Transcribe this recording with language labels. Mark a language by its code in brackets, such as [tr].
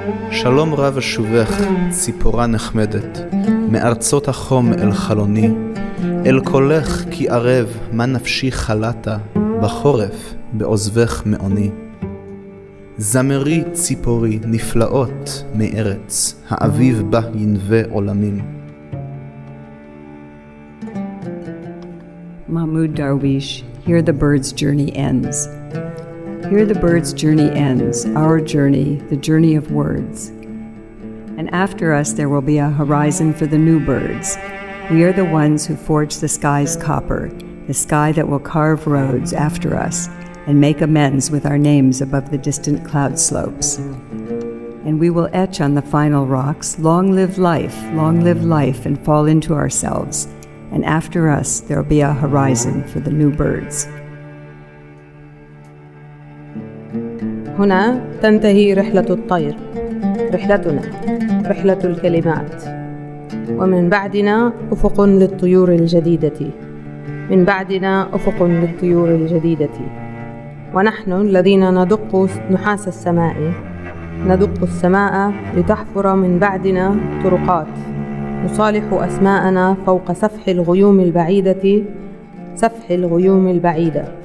[he] שלום רב אשובך, ציפורה נחמדת, מארצות החום אל חלוני, אל קולך כי ערב, מה נפשי חלתה, בחורף, בעוזבך מעוני. זמרי ציפורי נפלאות מארץ, האביב בה ינווה עולמים. [en] Mahmoud Darwish, here the bird's journey ends. Here the bird's journey ends, our journey, the journey of words. And after us there will be a horizon for the new birds. We are the ones who forge the sky's copper, the sky that will carve roads after us and make amends with our names above the distant cloud slopes. And we will etch on the final rocks, long live life, and fall into ourselves. And after us there will be a horizon for the new birds. [ar] هنا تنتهي رحلة الطير، رحلتنا، رحلة الكلمات. ومن بعدنا أفق للطيور الجديدة، من بعدنا أفق للطيور الجديدة. ونحن الذين ندق نحاس السماء، ندق السماء لتحفر من بعدنا طرقات، نصالح أسماءنا فوق سفح الغيوم البعيدة، سفح الغيوم البعيدة.